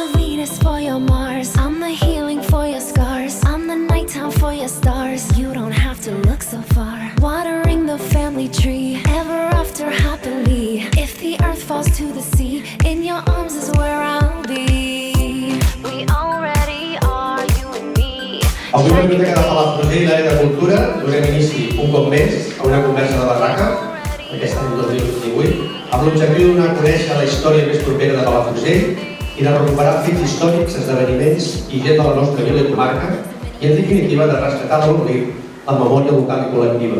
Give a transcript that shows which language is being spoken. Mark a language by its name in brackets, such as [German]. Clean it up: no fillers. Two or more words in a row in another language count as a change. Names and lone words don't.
[English] Venus for your Mars, I'm the healing for your scars, I'm the nighttime for your stars. You don't have to look so far. Watering the family tree, ever after happily. If the earth falls to the sea, in your arms is where I'll be. We already are, you and me. [Catalan] Avui la Biblioteca de Palafrugell i l'Àrea de Cultura donem inici un cop més a una conversa de barraca, aquest any 2018, amb l'objectiu de donar a conèixer la història més propera de Palafrugell i de recuperar fets històrics, esdeveniments i gent de la nostra vila i comarca i, en definitiva, de rescatar l'oblit la memòria local i col·lectiva.